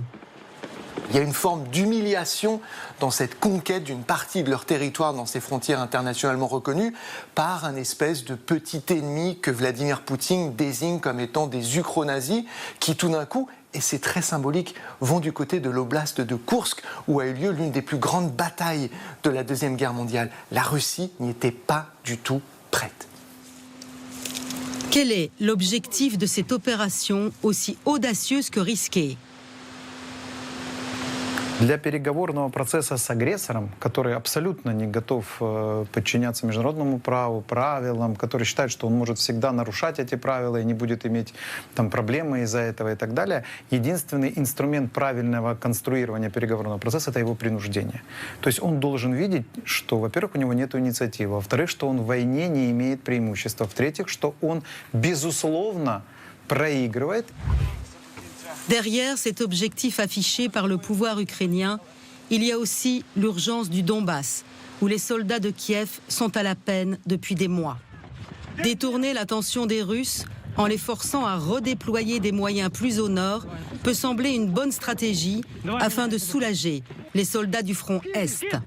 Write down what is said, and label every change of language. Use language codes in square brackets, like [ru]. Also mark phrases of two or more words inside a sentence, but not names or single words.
[fr] Il y a une forme d'humiliation dans cette conquête d'une partie de leur territoire dans ces frontières internationalement reconnues par un espèce de petit ennemi que Vladimir Poutine désigne comme étant des ukronazis qui tout d'un coup, et c'est très symbolique, vont du côté de l'oblast de Koursk où a eu lieu l'une des plus grandes batailles de la Deuxième Guerre mondiale. La Russie n'y était pas du tout prête. Quel est l'objectif de cette opération aussi audacieuse que risquée ? [ru] Для переговорного процесса с агрессором, который абсолютно не готов подчиняться международному праву, правилам, который считает, что он может всегда нарушать эти правила и не будет иметь там проблемы из-за этого и так далее, единственный инструмент правильного конструирования переговорного процесса – это его принуждение. То есть он должен видеть, что, во-первых, у него нет инициативы, во-вторых, что он в войне не имеет преимущества, в-третьих, что он, безусловно, проигрывает. [fr] Derrière cet objectif affiché par le pouvoir ukrainien, il y a aussi l'urgence du Donbass, où les soldats de Kiev sont à la peine depuis des mois. Détourner l'attention des Russes en les forçant à redéployer des moyens plus au nord peut sembler une bonne stratégie afin de soulager les soldats du front Est.